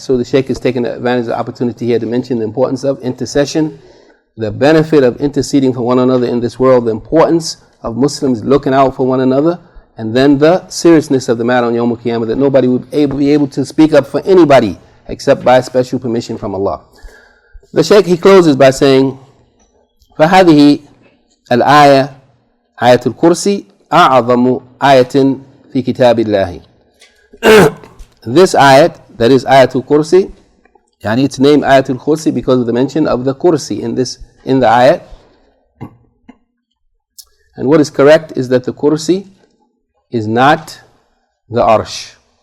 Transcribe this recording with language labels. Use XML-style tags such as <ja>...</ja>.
<en>So the Shaykh is taking advantage of the opportunity here to mention the importance of intercession, the benefit of interceding for one another in this world, the importance of Muslims looking out for one another, and then the seriousness of the matter on Yawm al-Qiyamah, that nobody would be able to speak up for anybody except by special permission from Allah. The Shaykh, he closes by saying,</en> <ar>فَهَذِهِ الْآيَةِ آيَةُ الْكُرْسِي أَعْظَمُ آيَةٍ فِي كِتَابِ اللَّهِ.</ar> <en>This ayat, that is Ayatul Kursi, it's named Ayatul Kursi because of the mention of the Kursi in the ayat. And what is correct is that the Kursi is not the Arsh.</en>